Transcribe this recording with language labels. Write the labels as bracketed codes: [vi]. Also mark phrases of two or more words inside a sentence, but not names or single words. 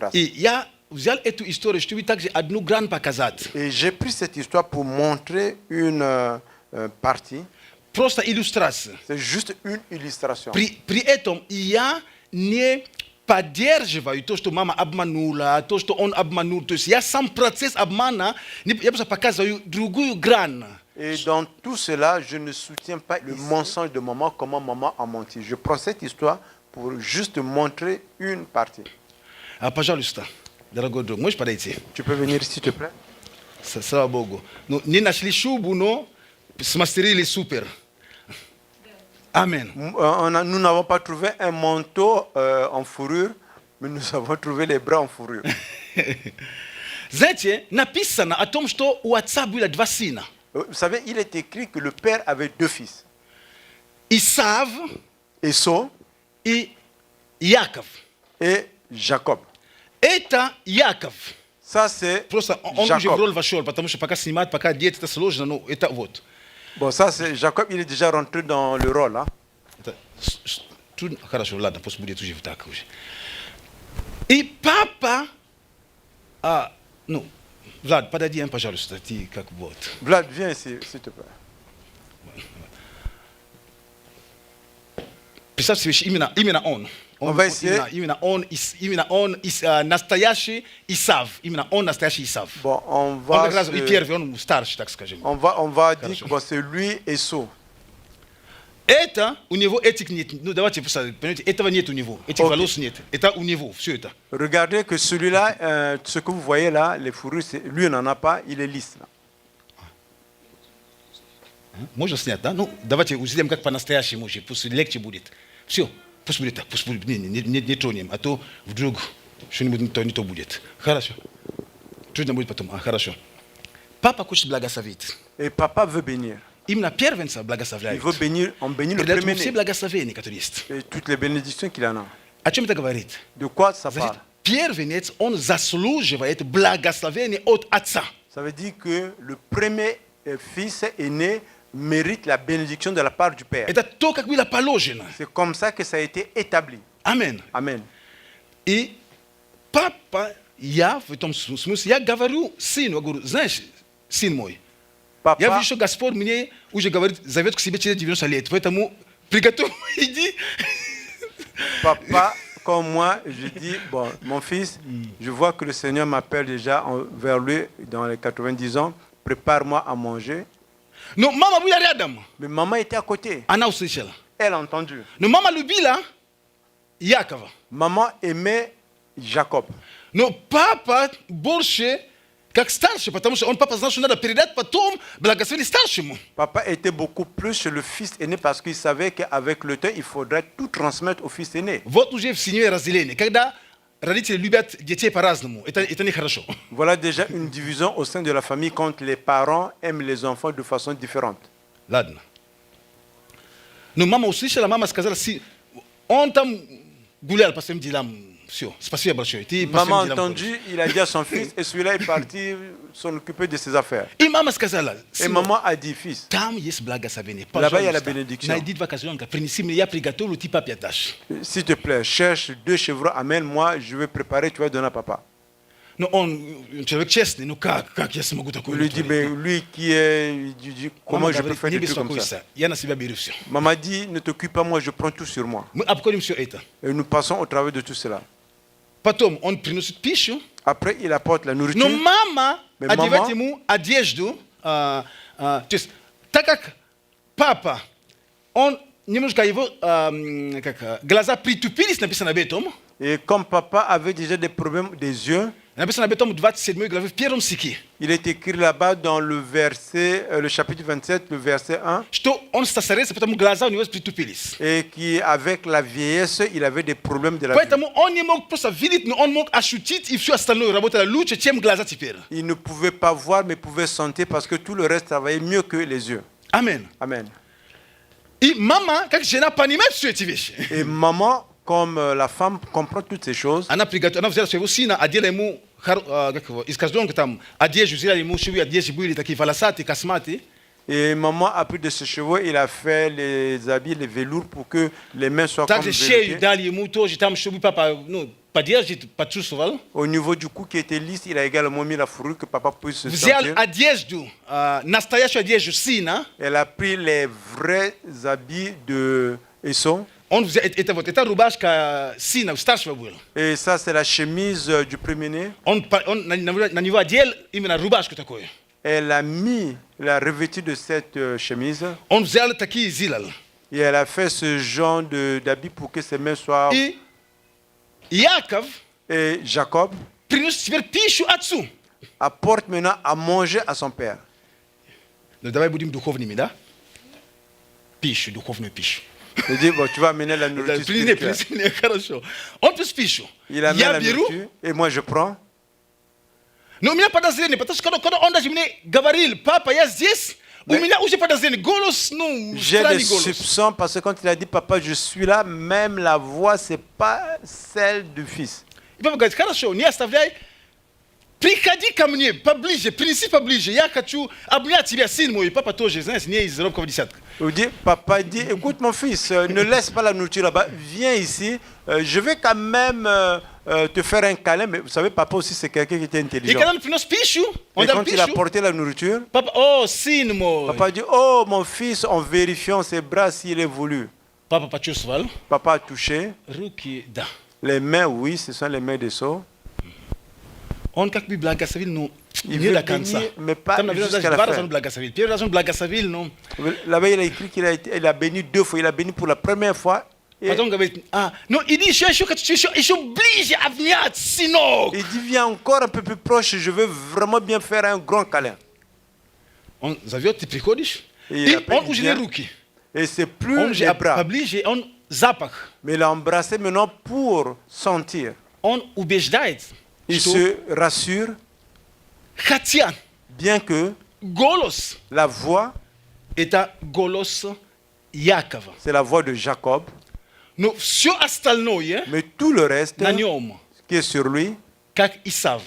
[ru] И я взял эту историю, чтобы также одну грань показать. [fr] Et j'ai pris cette histoire pour montrer une partie. [ru] Просто иллюстрация. [fr] C'est juste une illustration. [ru] При этом я не поддерживаю то, что мама обманула, то, что он обманул. То есть я сам процесс обмана, я просто показываю другую грань. [fr] Et dans tout cela, je ne soutiens pas le mensonge de maman, comment maman a menti. Je prends cette histoire pour juste montrer une partie. [ru] Пожалуйста, дорогой друг, можешь подойти? [fr] Tu peux venir s'il te plaît? [ru] Слава Богу. Ну, не нашли шубу, но смастерили супер. Амен. [fr] Nous n'avons pas trouvé un manteau en fourrure, mais nous avons trouvé les bras en fourrure. [ru] Знаете, написано о том, что у отца было два сына. [fr] Vous savez, il est écrit que le père avait deux fils. [ru] Исав [fr] Esau [ru] и Яков. [fr] et Jacob. [ru] Это Яков. [fr] Ça, c'est [ru] Просто он уже в [fr] Jacob. [ru] роль вошел, потому что пока снимать, пока одеть, это сложно, но это вот. [fr] Bon, ça, c'est Jacob, il est déjà rentré dans le rôle. Hein. [ru] Это трудно. Хорошо, ладно, пусть будет уже так уже. И папа, ну, Влад, подойди, пожалуйста, ты как вот. [fr] Vlad, viens ici, s'il te plaît. [ru] Представь себе, именно он. [fr] On va essayer. [ru] Именно он настоящий Исав. Именно он настоящий Исав. [fr] Bon, on [ru] Он [fr] va, [ru] как раз и первый, он старший, так скажем. [fr] on va dire que bon, c'est lui Esau. [ru] Это у него этих нет. Ну давайте просто, понимаете, этого нет у него. Этих волос нет. Это у него, все это. [fr] Regardez que celui-là, ce que vous voyez là, les fourrures, lui n'en a pas, il est lisse. Là. [ru] Можно снять, да? Ну, давайте сделаем как по-настоящему уже, пусть легче будет. Все, пусть будет так, пусть будет, не тронем, а то вдруг что-нибудь не то будет. Хорошо. Трудно будет потом, хорошо. Папа хочет благословить. [fr] Et papa veut bénir. [ru] Именно первенца [fr] Il [ru] благословляет. [fr] veut bénir, on bénit le [ru] Передает ему все [fr] premier-né. [ru] благословения, которые есть. [fr] Et toutes les bénédictions qu'il en a. [ru] О чем это говорит? [fr] De quoi ça [ru] Значит, [fr] parle? [ru] первенец, он заслуживает благословение от отца. [fr] Ça veut dire que le premier fils aîné mérite la bénédiction de la part du Père. [ru] Это то, как было положено. [fr] C'est comme ça que ça a été établi. [ru] Амен. [fr] Amen. [ru] И папа, я в этом смысле, я говорю сыну, я говорю, знаешь, сын мой, я [fr] Papa, [ru] вижу, что Господь мне уже говорит, зовет к себе через 90 лет, поэтому приготовь, иди. [fr] papa, comme moi, je dis, bon, mon fils, je vois que le Seigneur m'appelle déjà vers lui dans les 90 ans, prépare-moi à manger. [ru] Но мама была рядом, [fr] Mais maman était à côté, [ru] она услышала. [fr] elle a entendu. [ru] Но мама любила Якова. [fr] Maman aimait Jacob. [ru] Но папа больше как старший, потому что он папа знал, что надо передать потом благословение старшему. [fr] Papa était beaucoup plus chez le fils aîné parce qu'il savait qu'avec le temps, il faudrait tout transmettre au fils aîné. [ru] Вот уже в семье разделение. Когда родители любят детей по-разному, это нехорошо. [fr] Voilà déjà une division au sein de la famille quand les parents aiment les enfants de façon différente. [ru] Ладно. Но мама услышала, мама сказала, он там гулял по своим делам. Все, спасибо большое. Ты по [fr] Maman a [ru] своим делам [fr] entendu, il a dit à son fils, et celui-là est parti s'en occuper de ses affaires. [ru] ходишь. И мама сказала, [fr] Et maman a dit, fils, [ru] там есть благословение. [fr] Là-bas, il y a la [ru] Пожалуйста, [fr] bénédiction. [ru] найди два козленка, принеси мне, я приготовлю, ты папе отдашь. [fr] s'il te plaît, cherche 2 chevrons, amène-moi, je vais préparer, tu vas donner à papa. [ru] Но он человек честный, ну как я смогу [fr] Il [ru] такое [fr] lui dit, mais lui qui est, il dit, comment [ru] Мама [fr] je peux [ru] говорит, [fr] faire [ru] не [fr] des trucs comme ça? [ru] беспокойся, я на себя беру все. [fr] Maman dit, ne t'occupe pas, moi je prends tout sur moi. [ru] Мы обходим все это. [fr] Et nous passons au travers de tout cela. [ru] Потом он приносит пищу, [fr] Après, il apporte la [ru] но [fr] nourriture. [ru] мама [fr] Mais [ru] одевает [fr] maman- [ru] ему одежду. То есть, так как папа, он немножко его глаза притупились, написано об этом. [fr] Et comme papa avait déjà des problèmes des yeux, [ru] Написано об этом в 27 главе, в первом стихе. [fr] il est écrit là-bas dans le verset, le chapitre 27, le verset 1, [ru] Что он старается, потому глаза у него притупились. [fr] et qui, avec la vieillesse, il avait des problèmes de la vue. [ru] Поэтому он не мог просто видеть, но он мог ощутить, и все остальное работало лучше, чем глаза теперь. [fr] Il ne pouvait pas voir, mais pouvait sentir parce que tout le reste travaillait mieux que les yeux. [ru] Амен. [fr] Amen. [ru] И мама, как жена, понимает все эти вещи. [fr] Et maman, comme la femme, comprend toutes ces choses. [ru] Она взяла своего сына, одела ему из козленка там одежду, взяла ему швы, одежды были такие волосатые, косматые. [fr] Et maman a pris de ses chevaux, il a fait les habits, les velours pour que les mains soient comme [ru] Также шею [fr] veloutées. [ru] дали ему тоже, там, чтобы папа, ну, поддержит, почувствовал. [fr] Au niveau du cou qui était lisse, il a également mis la fourrure que papa puisse se [ru] Взял [fr] sentir. [ru] одежду, настоящую одежду сына. [fr] Elle a pris les vrais habits de Esau. [ru] Он взял, это рубашка сына, старшего был. [fr] Et ça, c'est la chemise du premier-né. [ru] Он на него одел именно рубашку такую. [fr] Elle a mis la revêtue de cette chemise. [ru] Он взял такие сделал. [fr] Et elle a fait ce genre d'habit pour que ses mains soient... [ru] И Яков [fr] Et Jacob [ru] принес теперь пищу отцу. [fr] apporte maintenant à manger à son père. [ru] Ну давай будем духовными, да? Пищу, духовную пищу. [fr] Il dit, bon, tu vas amener la nourriture spirituelle. [ru] Принеси, хорошо. Он принес пищу. [fr] Il amène [ru] Я [fr] la [ru] беру, [fr] nourriture et moi je prends. [ru] но у меня подозрение, потому что когда он даже мне говорил, папа, я здесь, у меня уже подозрение, голос, ну, [fr] J'ai des [ru] странный голос. [fr] soupçons parce que quand il a dit papa je suis là, même la voix c'est pas celle du fils. [ru] И папа говорит, хорошо, не оставляй, приходи ко мне поближе, принеси поближе, я хочу обнять тебя, сын мой. И папа тоже, знаешь, не из робкого десятка. [fr] Il dit, papa dit, écoute mon fils, ne laisse pas la nourriture là-bas, viens ici, je vais quand même te faire un câlin, mais vous savez, papa aussi c'est quelqu'un qui était [ru] И [fr] intelligent. [ru] когда он принес пищу, он [fr] Et [ru] дал [fr] quand il a [ru] пищу, [fr] porté la nourriture, [ru] папа, о, сын мой. [fr] papa dit, oh mon fils, en vérifiant ses bras s'il est voulu. [ru] Папа почувствовал, [fr] Papa a touché, [ru] руки, да. [fr] les mains, oui, ce sont les mains d'Esau. [ru] Он как бы благословил, но [fr] Il [ru] не [fr] veut [ru] до конца. [fr] bénir, mais pas [ru] Там, наверное, даже [fr] jusqu'à la [ru] два [fr] fin. [ru] раза он благословил. Первый раз он благословил, но [fr] Là-bas, il a écrit qu'il a béni deux fois. Il a béni pour la première fois. Et [ru] потом говорит, ну иди еще хочу еще ближе обнять, сынок. [fr] il dit, viens encore un peu plus proche, je veux vraiment bien faire un grand câlin. [ru] Он зовет, ты приходишь, И и опять он уже не [fr] bien. [ru] руки. [fr] Et c'est plus [ru] Он же [fr] les bras. [ru] поближе, он запах. [fr] Mais il a embrassé maintenant pour sentir. [ru] Он убеждает, [fr] Il [ru] что [fr] se rassure, [ru] хотя [fr] bien que [ru] голос [fr] la voix, [ru] это голос Якова. [fr] c'est la voix de Jacob, [ru] Но все остальное [fr] mais tout le reste [ru] на нем, [fr] qui est sur lui, [ru] как Исав.